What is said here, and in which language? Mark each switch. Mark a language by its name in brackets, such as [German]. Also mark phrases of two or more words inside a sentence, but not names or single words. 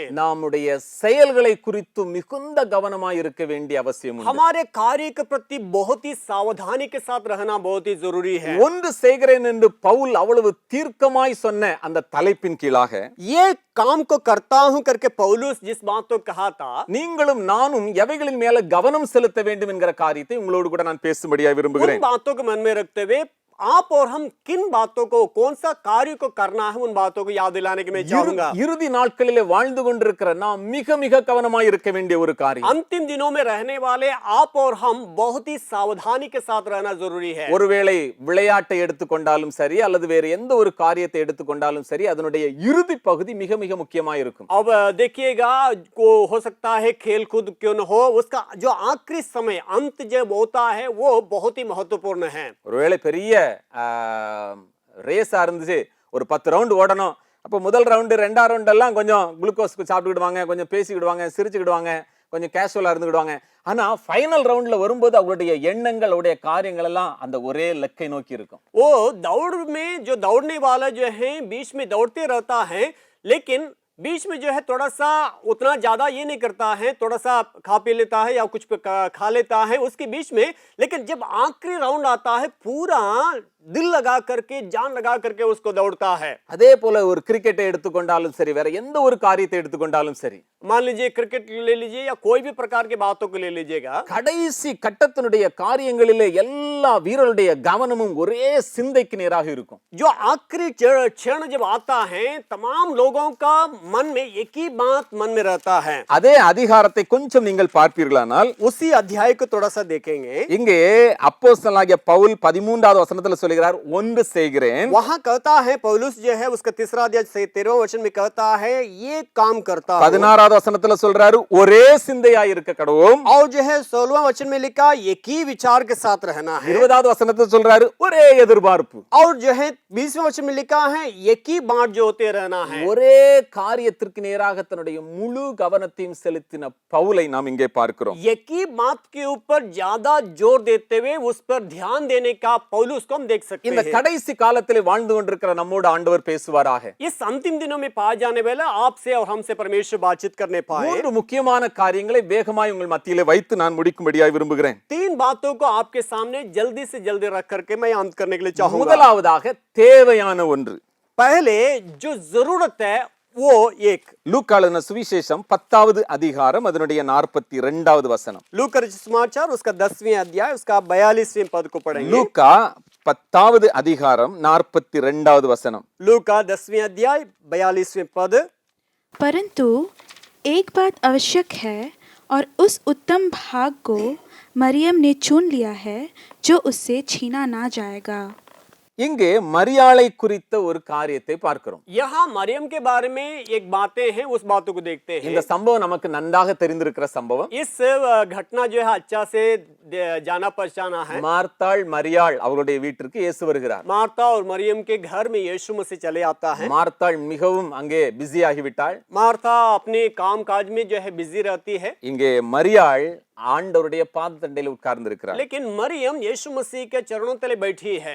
[Tamil] நம்முடைய செயல்களை குறித்து மிகுந்த கவனமாய் இருக்க வேண்டிய அவசியம் உண்டு. [Hindi] हमारे कार्य के प्रति बहुत ही सावधानी के साथ रहना बहुत ही जरूरी है. [Tamil] ஒன்று செய்கிறேன் என்று பவுல் அவ்வளவு தீர்க்கமாய் சொன்ன அந்த தலைப்பின் கீழாக [Hindi] ये काम को करता हूं करके पौलुस जिस बात को कहा था, [Tamil] நீங்களும் நானும் எவைகளின் மேல கவனம் செலுத்த வேண்டும் என்கிற காரியத்தை உங்களோடு கூட நான் பேசும்படியா [Hindi] उन [Tamil] விரும்புகிறேன். [Hindi] बातों को मन में रखते हुए आप और हम किन बातों को कौन सा कार्य को करना है उन बातों को याद दिलाने के मैं चाहूंगा. [Tamil] இறுதி நாட்களிலே வாழ்ந்து கொண்டிருக்கிற நாம் மிக மிக கவனமாய் இருக்க வேண்டிய ஒரு காரியம். [Hindi] अंतिम दिनों में रहने वाले आप और हम बहुत ही सावधानी के साथ रहना जरूरी है. [Tamil] ஒருவேளை விளையாட்டை எடுத்துக்கொண்டாலும் சரி அல்லது வேறு எந்த ஒரு காரியத்தை எடுத்துக்கொண்டாலும் சரி அதனுடைய இறுதி பகுதி மிக மிக முக்கியமாய் இருக்கும். [Hindi] अब देखिएगा को हो सकता है खेल कूद क्यों न हो, उसका जो आखिरी समय अंत जब होता है वो बहुत ही महत्वपूर्ण है. [Tamil] ஒருவேளை பெரிய ரேஸா இருந்துச்சு, ஒரு 10 ரவுண்ட் ஓடணும். அப்போ முதல் ரவுண்டு 2ஆம் ரவுண்ட் எல்லாம் கொஞ்சம் குளுக்கோஸ் சாப்பிட்டுக்கிடுவாங்க, கொஞ்சம் பேசிக்கிடுவாங்க, சிரிச்சுக்கிடுவாங்க, கொஞ்சம் கேஷுவலா இருந்துக்கிடுவாங்க. ஆனா ஃபைனல் ரவுண்ட்ல வரும்போது அவருடைய எண்ணங்கள் அவருடைய காரியங்கள் எல்லாம் அந்த ஒரே லக்கை நோக்கி இருக்கும். [Hindi] वो दौड़ में जो दौड़ने वाला जो है बीच में दौड़ते रहता है, लेकिन बीच में जो है थोड़ा सा उतना ज्यादा ये नहीं करता है, थोड़ा सा खा पी लेता है या कुछ खा लेता है उसके बीच में, लेकिन जब आखिरी राउंड आता है पूरा दिल लगा करके जान लगा करके उसको दौड़ता है. [Tamil] அதே போல ஒரு கிரிக்கெட்டை எடுத்துக்கொண்டாலும் சரி, வேற எந்த ஒரு காரியத்தை எடுத்துக்கொண்டாலும் சரி, [Hindi] मान लीजिए क्रिकेट ले लीजिए या कोई भी प्रकार की बातों को ले लीजिएगा, [Tamil] கடைசி கட்டத்தினுடைய காரியங்களிலே எல்லா வீரருடைய கவனமும் ஒரே சிந்தைக்கு நேராக இருக்கும். [Hindi] जो आखिरी क्षण जब आता है तमाम लोगों का मन में एक ही बात मन में रहता है. [Tamil] அதே அதிகாரத்தை கொஞ்சம் நீங்கள் பார்ப்பீர்களானால் [Hindi] उसी अध्याय को थोड़ा सा देखेंगे, [Tamil] இங்கே அப்போஸ்தலனாகிய பவுல் 13வது வசனத்துல சொல்கிறார், ஒன்று செய்கிறேன். [Hindi] वहां कहता है पौलुस जो है उसका 3रा अध्याय 13वें वचन में कहता है ये काम करता हूं. [Tamil] 16வது வசனத்துல சொல்றாரு, ஒரே சிந்தையாய் இருக்க கடவோம். [Hindi] और जो है 16वां वचन में लिखा एक ही विचार के साथ रहना है. [Tamil] 20வது வசனத்துல சொல்றாரு, ஒரே எதிர்பார்ப்பு. [Hindi] और जो है 20वें वचन में लिखा है एक ही बात जो होते रहना है. [Tamil] ஒரே காரியத்திற்கு நேராக தன்னுடைய முழு கவனத்தையும் செலுத்தின பவுலை நாம் இங்கே பார்க்கிறோம். [Hindi] एक ही बात के ऊपर ज्यादा जोर देते हुए उस पर ध्यान देने का पौलुस को हम देख सकते [Tamil] இந்த [Hindi] हैं. [Tamil] கடைசி காலத்திலே வாழ்ந்து கொண்டிருக்கிற நம்மோடு ஆண்டவர் பேசுவாராக. [Hindi] इस अंतिम दिनों में पाए जाने वाले आपसे और हमसे परमेश्वर बातचीत करने पाए. [Tamil] மூன்று முக்கியமான காரியங்களை வேகமாய் உங்கள் மத்தியிலே வைத்து நான் முடிக்கும்படியாய் விரும்புகிறேன். [Hindi] 3 बातों को आपके सामने जल्दी से जल्दी रख करके मैं अंत करने के लिए चाहूंगा. [Tamil] முதலாவதாக தேவையான ஒன்று. [Hindi] पहले जो जरूरत है वो एक. [Tamil] லூக்கா எழுதின சுவிசேஷம் 10வது அதிகாரம் அதனுடைய 42வது வசனம். [Hindi] लूका रचित समाचार उसका 10वें अध्याय उसका 42वें पद को पढ़ेंगे. [Tamil] லூக்கா 10வது அதிகாரம் 42வது வசனம். [Hindi] लूका 10वें अध्याय 42वें पद. परंतु एक बात आवश्यक है और उस उत्तम भाग को मरियम ने चुन लिया है जो उससे छीना ना जाएगा. [Tamil] இங்கே மரியாளை குறித்த ஒரு காரியத்தை பார்க்கிறோம். [Hindi] यहाँ मरियम के बारे में एक बातें हैं, उस बातों को देखते हैं. [Tamil] இந்த சம்பவம் நமக்கு நன்றாக தெரிந்திருக்கிற சம்பவம். [Hindi] इस घटना जो है अच्छा से जाना पहचाना है. [Tamil] மார்த்தாள் மரியாள் அவருடைய வீட்டிற்கு இயேசு வருகிறார். [Hindi] मार्था और मरियम के घर में यीशु मसीह चले आता है. [Tamil] மார்த்தாள் மிகவும் அங்கே பிஸி ஆகிவிட்டாள். [Hindi] मार्था अपने काम काज में जो है बिजी रहती है. [Tamil] இங்கே மரியாள் ஆண்டவருடைய பாதத்தண்டையில் உட்கார்ந்து இருக்கிறார். [Hindi] लेकिन मरियम यीशु मसीह के चरणों तले बैठी है.